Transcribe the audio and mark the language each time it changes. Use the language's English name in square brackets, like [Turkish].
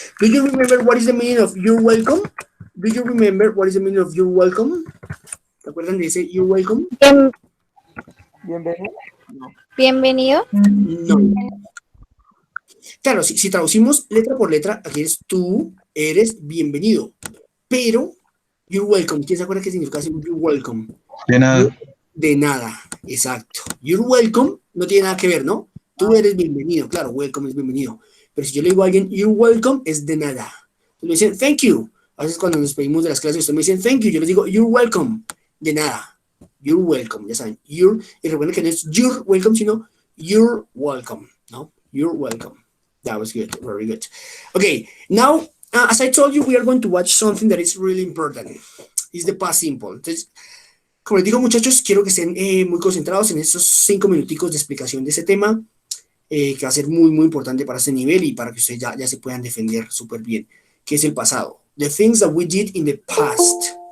[English] Do you remember what is the meaning of you're welcome? Do you remember what is the meaning of you're welcome? [Spanish] ¿Se acuerdan de ese [English] you're welcome? [Spanish] Bienvenido. Bienvenido. No. Claro, si traducimos letra por letra, aquí es tú eres bienvenido. Pero, [English] you're welcome. [Spanish] ¿Quién se acuerda qué significa decir you're welcome? De nada. De nada, exacto. [English] You're welcome [Spanish] no tiene nada que ver, ¿no? Tú eres bienvenido, claro, welcome es bienvenido. Pero si yo le digo a alguien [English] you're welcome, [Spanish] es de nada. Entonces me dicen [English] thank you. [Spanish] A veces cuando nos despedimos de las clases, ustedes me dicen [English] thank you. [Spanish] Yo les digo [English] you're welcome. [Spanish] De nada. [English] You're welcome, [Spanish] ya saben. Y recuerden que no es you're welcome, sino you're welcome, ¿no? You're welcome. [English] That was good, very good. Okay, now, as I told you, we are going to watch something that is really important. It's the past simple. [Spanish] Entonces, como les digo, muchachos, quiero que estén muy concentrados en estos 5 minuticos de explicación de ese tema, que va a ser muy importante para este nivel y para que ustedes ya se puedan defender súper bien, que es el pasado. [English] The things that we did in the past.